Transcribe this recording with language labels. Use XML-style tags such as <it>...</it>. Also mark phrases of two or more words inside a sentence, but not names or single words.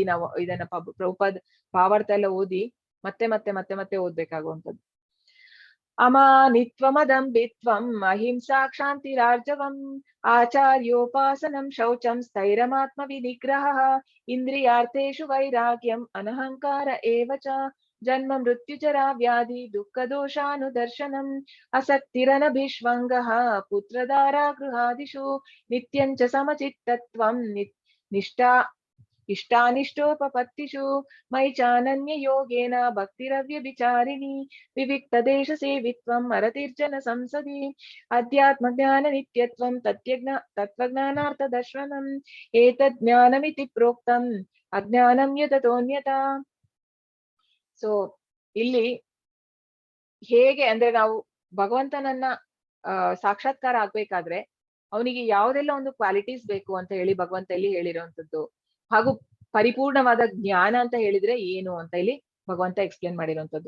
<kn>ನಾವು ಇದನ್ನ ಪ್ರಭುಪಾದ್ ಭಾವಾರ್ಥ ಎಲ್ಲ ಓದಿ ಮತ್ತೆ ಮತ್ತೆ ಮತ್ತೆ ಮತ್ತೆ ಓದ್ಬೇಕಾಗುವಂಥದ್ದು.</kn> <sa>ಅಮಾನಿತ್ವಮದಂಬಿತ್ವಂ ಅಹಿಂಸಾ ಕ್ಷಾಂತಿರಾರ್ಜವಂ ಆಚಾರ್ಯೋಪಾಸನಂ ಶೌಚಂ ಸ್ಥೈರಮಾತ್ಮ ವಿನಿಗ್ರಹ ಇಂದ್ರಿಯಾರ್ಥೇಷು ವೈರಾಗ್ಯಂ ಅನಹಂಕಾರ ಏವ ಚ ಜನ್ಮ ಮೃತ್ಯುಜರಾ ವ್ಯಾಧಿ ದುಃಖ ದೋಷಾನುದರ್ಶನಂ ಅಸಕ್ತಿರನಭಿಷ್ವಂಗಃ ಪುತ್ರದಾರಾ ಗೃಹಾದಿಷು ನಿತ್ಯಂಚ ಸಮಚಿತ್ತತ್ವಂ ಇಷ್ಟಾನಿಷ್ಟೋಪಪತ್ತಿಷು ಮೈ ಚಾನನ್ಯ ಯೋಗೇನ ಭಕ್ತಿರವ್ಯಭಿಚಾರಿಣಿ ವಿವಿಕ್ತ ದೇಶ ಸೇವಿತ್ವಂ ಅರತಿರ್ಜನ ಸಂಸದಿ ಅಧ್ಯಾತ್ಮ ಜ್ಞಾನ ನಿತ್ಯತ್ವಂ ತತ್ವಜ್ಞಾನಾರ್ಥ ದರ್ಶನಂ ಏತದ್ ಜ್ಞಾನಮಿತಿ ಪ್ರೋಕ್ತಂ ಅಜ್ಞಾನಂ ಯತತೋನ್ಯತಾ.</sa> <kn>ಸೊ ಇಲ್ಲಿ ಹೇಗೆ ಅಂದ್ರೆ ನಾವು ಭಗವಂತನನ್ನ ಸಾಕ್ಷಾತ್ಕಾರ ಆಗ್ಬೇಕಾದ್ರೆ ಅವನಿಗೆ ಯಾವುದೆಲ್ಲ ಒಂದು ಕ್ವಾಲಿಟೀಸ್ ಬೇಕು ಅಂತ ಹೇಳಿ ಭಗವಂತ ಇಲ್ಲಿ ಹೇಳಿರುವಂತದ್ದು, ಹಾಗೂ ಪರಿಪೂರ್ಣವಾದ ಜ್ಞಾನ ಅಂತ ಹೇಳಿದ್ರೆ ಏನು ಅಂತ ಇಲ್ಲಿ ಭಗವಂತ ಎಕ್ಸ್ಪ್ಲೇನ್ ಮಾಡಿರುವಂತದ್ದು.</kn>